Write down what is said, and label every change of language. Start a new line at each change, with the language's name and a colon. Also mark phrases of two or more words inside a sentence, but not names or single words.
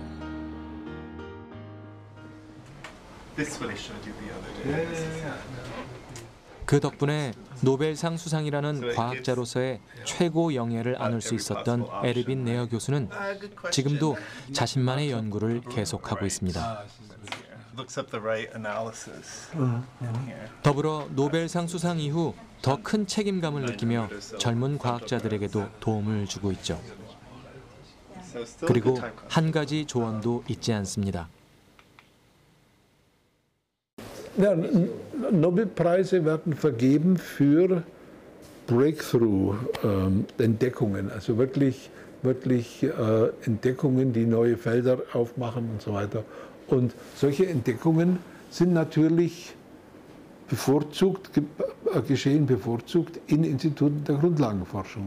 Korean: 그 덕분에 노벨상 수상이라는 과학자로서의 최고 영예를 안을 수 있었던 에르빈 네어 교수는 지금도 자신만의 연구를 계속하고 있습니다. 더불어 노벨상 수상 이후 더 큰 책임감을 느끼며 젊은 과학자들에게도 도움을 주고 있죠. 그리고 한 가지 조언도 잊지 않습니다.
German: Ja, Nobelpreise werden vergeben für Breakthrough-Entdeckungen, also wirklich Entdeckungen, die neue Felder aufmachen und so weiter. Und solche Entdeckungen sind natürlich geschehen bevorzugt in Instituten der Grundlagenforschung.